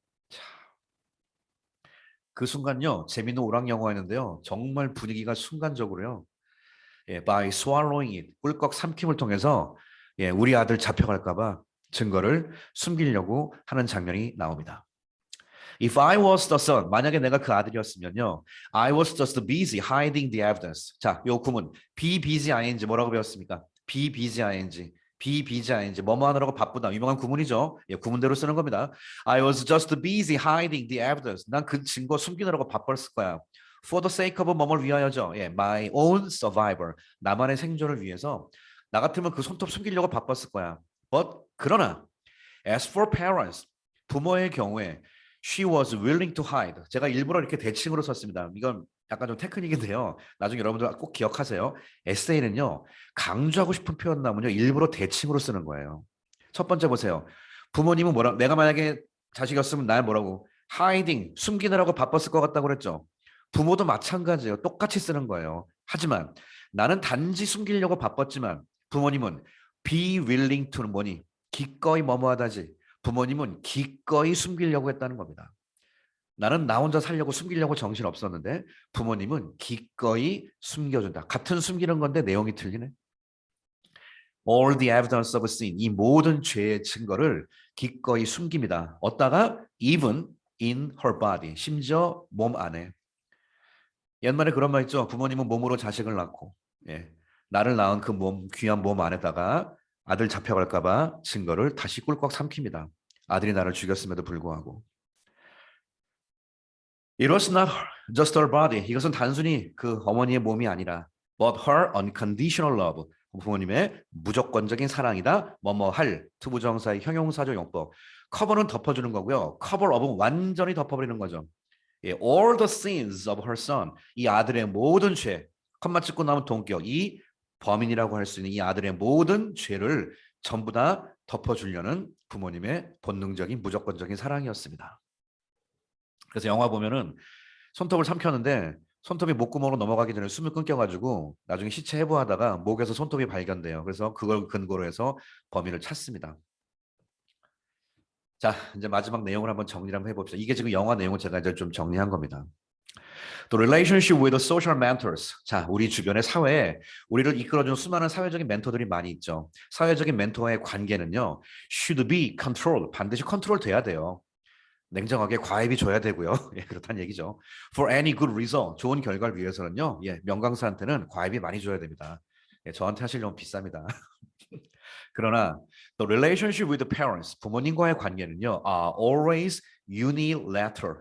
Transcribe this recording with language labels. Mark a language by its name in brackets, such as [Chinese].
[Korean] 자, 그 순간요. 재밌는 오락 영화였는데요. 정말 분위기가 순간적으로요. [English] by swallowing it [Korean] 꿀꺽 삼킴을 통해서 우리 아들 잡혀갈까 봐 증거를 숨기려고 하는 장면이 나옵니다. [English] If I was the son, [Korean] 만약에 내가 그 아들이었으면요. [English] I was just busy hiding the evidence. [Korean] 자, 요 구문 [English] be busy ing [Korean] 뭐라고 배웠습니까? be busy ing. be busy ing 뭐뭐 하느라고 바쁘다. 유명한 구문이죠. 구문대로 쓰는 겁니다. [English] I was just busy hiding the evidence. [Korean] 난 그 증거 숨기느라고 바빴을 거야. [English] For the sake of [Korean] 뭐뭘 위하여죠. [English] my own survival. [Korean] 나만의 생존을 위해서 나 같으면 그 손톱 숨기려고 바빴을 거야. [English] But [Korean] 그러나 [English] as for parents, [Korean] 부모의 경우에 [English] she was willing to hide. [Korean] 제가 일부러 이렇게 대칭으로 썼습니다. 이건 약간 좀 테크닉인데요. 나중에 여러분들 꼭 기억하세요. 에세이는요. 강조하고 싶은 표현 나오면요. 일부러 대칭으로 쓰는 거예요. 첫 번째 보세요. 부모님은 뭐라 내가 만약에 자식이었으면 날 뭐라고 hiding 숨기느라고 바빴을 것 같다고 그랬죠. 부모도 마찬가지예요. 똑같이 쓰는 거예요. 하지만 나는 단지 숨기려고 바빴지만 부모님은 be willing to는 뭐니? 기꺼이 뭐뭐하다지. 부모님은 기꺼이 숨기려고 했다는 겁니다. 나는 나 혼자 살려고 숨기려고 정신 없었는데 부모님은 기꺼이 숨겨준다. 같은 숨기는 건데 내용이 틀리네. [English] all the evidence of sin, [Korean] 이 모든 죄의 증거를 기꺼이 숨깁니다. 어디다가? [English] even in her body, [Korean] 심지어 몸 안에. 옛말에 그런 말 있죠. 부모님은 몸으로 자식을 낳고, 예, 나를 낳은 그 몸, 귀한 몸 안에다가 아들 잡혀갈까 봐 증거를 다시 꿀꺽 삼킵니다. 아들이 나를 죽였음에도 불구하고. [English] It was not just her body. [Korean] 이것은 단순히 그 어머니의 몸이 아니라 [English] but her unconditional love. [Korean] 부모님의 무조건적인 사랑이다. 뭐뭐 할 투부정사의 형용사적 용법. 커버는 덮어주는 거고요. cover up은 완전히 덮어버리는 거죠. [English] 예, all the sins of her son. [Korean] 이 아들의 모든 죄. 컴마 찍고 나면 동격. 이 범인이라고 할 수 있는 이 아들의 모든 죄를 전부 다 덮어주려는 부모님의 본능적인 무조건적인 사랑이었습니다. 그래서 영화 보면은 손톱을 삼켰는데 손톱이 목구멍으로 넘어가기 전에 숨을 끊겨가지고 나중에 시체 해부하다가 목에서 손톱이 발견돼요. 그래서 그걸 근거로 해서 범인을 찾습니다. 자, 이제 마지막 내용을 한번 정리를 한번 해봅시다. 이게 지금 영화 내용을 제가 이제 좀 정리한 겁니다. [English] The relationship with the social mentors. [Korean] 자, 우리 주변의 사회에 우리를 이끌어주는 수많은 사회적인 멘토들이 많이 있죠. 사회적인 멘토와의 관계는요, [English] should be controlled. [Korean] 반드시 컨트롤 돼야 돼요. 냉정하게 과외비 줘야 되고요. 예, 그렇다는 얘기죠. [English] For any good reason, [Korean] 좋은 결과를 위해서는요, 예, 명강사한테는 과외비 많이 줘야 됩니다. 예, 저한테 하시려면 비쌉니다. 그러나 [English] the relationship with the parents, [Korean] 부모님과의 관계는요, [English] always unilateral.